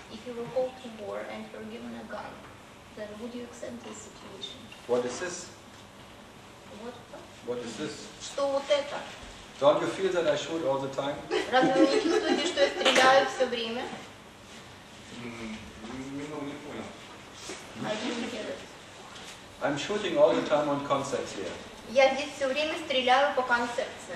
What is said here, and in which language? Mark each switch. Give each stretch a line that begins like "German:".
English: If you were called to war and you're given a gun, then would you accept this situation? What is this?
Russian: Вот.
English: What is this?
Russian: Что вот это?
English: Don't you feel that I shoot all the time?
Russian: Разве вы не чувствуете, что я стреляю все время? Немного не понял.
English: I didn't hear it. I'm shooting all the time on concepts here.
Russian: Я здесь все время стреляю по концепции.